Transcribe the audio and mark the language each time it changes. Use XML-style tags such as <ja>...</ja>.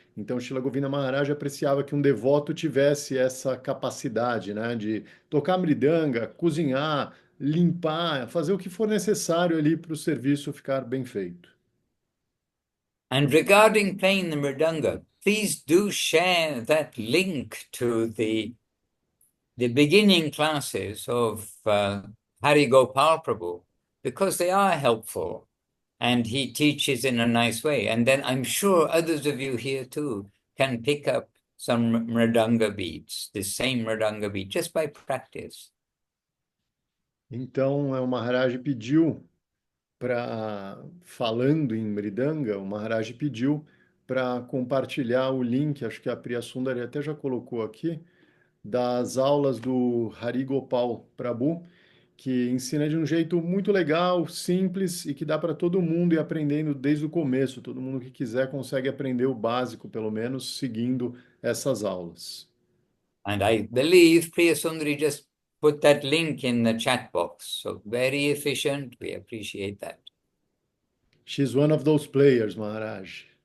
<pt>Então, Shila Govinda Maharaj apreciava que um devoto tivesse essa capacidade, né, de tocar mridanga, cozinhar, limpar, fazer o que for necessário ali para o serviço ficar bem feito.</pt> <en>And regarding playing the mridanga, please do share that link to the beginning classes of Hari Gopal Prabhu, because they are helpful and he teaches in a nice way. And then I'm sure others of you here too can pick up some mridanga beats, the same mridanga beat, just by practice.</en> <pt>Então, o Maharaj pediu para, falando em Mridanga, o Maharaj pediu para compartilhar o link, acho que a Priya Sundari até já colocou aqui, das aulas do Hari Gopal Prabhu, que ensina de um jeito muito legal, simples e que dá para todo mundo ir aprendendo desde o começo. Todo mundo que quiser consegue aprender o básico, pelo menos, seguindo essas aulas.</pt> <en>And I believe Priya Sundari just put that link in the chat box. So very efficient. We appreciate that. She's one of those players, Maharaj.</en>